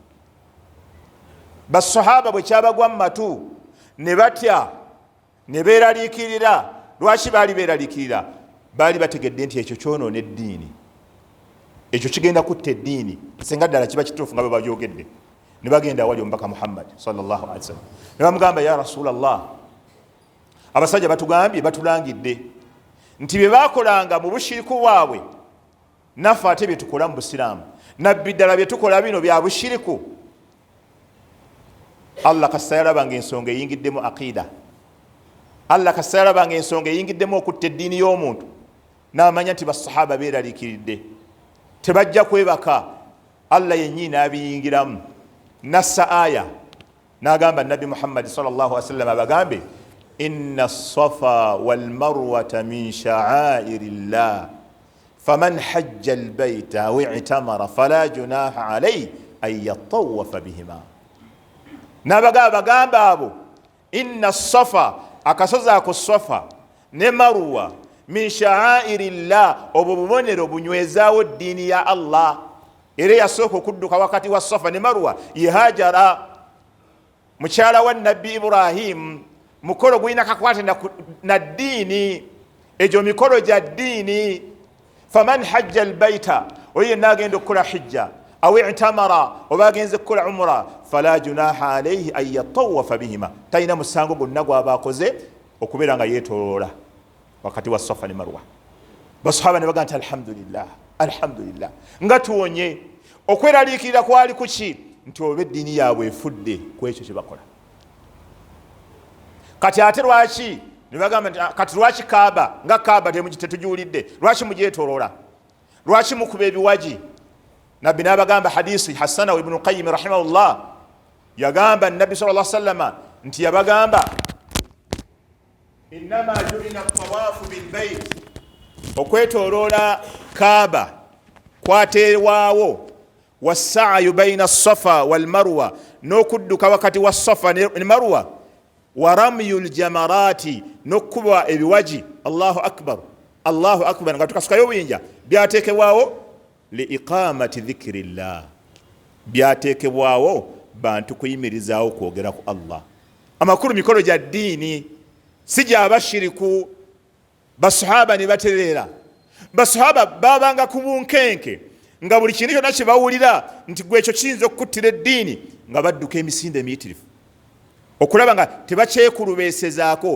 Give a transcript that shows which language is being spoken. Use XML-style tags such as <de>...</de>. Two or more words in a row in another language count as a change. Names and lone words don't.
<lg>Basahaba bwe kyabagwa mu matu ne batya ne beeraliikirira. Lwaki baali beeraliikirira? Baali bategedde nti ekyo kyonoona eddiini, ekyo kigenda kutta eddiini singa ddala kiba kituufu nga bwe babyogedde. Ne bagenda awali omubaka Muhammad</lg> <ar>صلى الله عليه وسلم</ar> <lg>ne bamugamba,</lg> <ar>يا رسول الله,</ar> <lg>abasajja batugambye, batulangidde nti bye baakolanga mu bushiriku bwabwe naffe ate bye tukola mu busiraamu, nabbi ddala bye tukola bino bya bushiriku. Allah kassa yalabanga ensonga eyingiddemu aqida. Allah kassa yalabanga ensonga eyingiddemu okutta eddiini y'omuntu, n'amanya nti basahaba beeraliikiridde tebajja kwebaka. Allah yennyini n'abiyingiramu, nassa aya n'agamba Nabbi Muhammad</lg> <ar>صلى الله عليه وسلم abagambe, إن الصفا والمروة من شعائر الله فمن حج البيت أو اعتمر فلا جناح عليه أن يطوف بهما.</ar> <lg>N'abagamba abo,</lg> <ar>إن الصفا,</ar> <lg>akasozi ako Safa ne Marwa,</lg> <ar>من شعائر الله,</ar> <lg>obwo bubonero bunywezaawo ddiini ya Allah. Era yasooka okudduka wakati wa Safa ne Marwa ye Hajara, mukyala wa Nabbi Ibrahim. Mukolo gulina kakwate na ddiini, egyo mikolo gya ddiini.</lg> <ar>فمن حج البيت,</ar> <lg>oyo yenna agenda okukola hijja,</lg> <ar>أو اعتمر,</ar> <lg>oba agenze kukola umra,</lg> <ar>فلا جناح عليه أن يطوف بهما,</ar> <lg>talina musango gonna gw'aba akoze okubeera nga yeetoloola wakati wa Safa ne Marwa. Basahaba ne bagamba nti</lg> <ar>الحمد لله، الحمد لله,</ar> <lg>nga tuwonye. Okweraliikirira kwali kuki? nti oba eddiini yaabwe efudde ku ekyo kye bakola. Kati ate lwaki ne bagamba nti kati lwaki Kaaba nga Kaaba tetugiwulidde, lwaki mugyetoloola, lwaki mukuba ebiwaji? Nabbi n'abagamba hadisi Hasana Ibn Qayyim rahimahullah yagamba Nabbi</lg> <ar>صلى الله عليه وسلم</ar> <lg>nti yabagamba</lg> <ar>إنما جعل الطواف بالبيت,</ar> <lg>okwetoloola Kaaba kwateerwawo</lg> <ar>والسعي بين الصفا والمروة,</ar> <lg>n'okudduka wakati wa safa ne marwa,</lg> <ar>ورمي الجمار,</ar> <lg>n'okkuba ebiwaji.</lg> <ar>الله أكبر، الله أكبر,</ar> <lg>nga tukasukayo obuyinja. Byateekebwawo</lg> <ar>لإقامة ذكر الله,</ar> <lg>byateekebwawo bantu kuyimirizaawo kwogera ku Allah. Amakulu mikolo gya ddiini si gy'abashiriku. Basahaba ne batereera, basahaba babanga ku bunkenke nga buli kintu kyonna kye bawulira nti gwe ekyo kiyinza okukuttira eddiini nga badduka emisinde emiyitirivu okulaba nga tebakyekulubeesezaako.</lg>